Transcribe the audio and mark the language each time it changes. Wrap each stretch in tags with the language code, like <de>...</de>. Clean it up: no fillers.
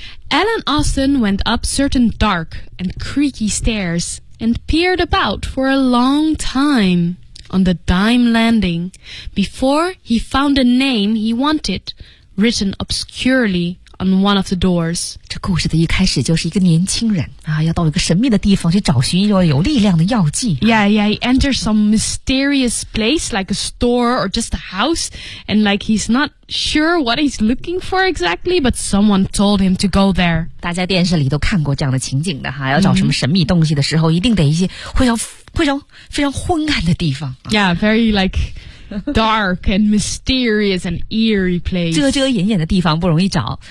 <en>Alan Austin went up certain dark and creaky stairs and peered about for a long time on the dime landing before he found a name he wanted written obscurely on one of the doors.</en> <zh>这故事的一开始就是一个年轻人啊，要到一个神秘的地方去找寻一种有力量的药剂。</zh> <en>Yeah, he enters some mysterious place like a store or just a house and like he's not sure what he's looking for exactly, but someone told him to go there.</en> <zh>大家电视里都看过这样的情景的哈，要找什么神秘东西的时候一定得一些非常昏暗的地方。</zh> <en>Yeah, very like... dark and mysterious and eerie place.</en> <zh>遮遮掩掩的地方不容易找。</zh>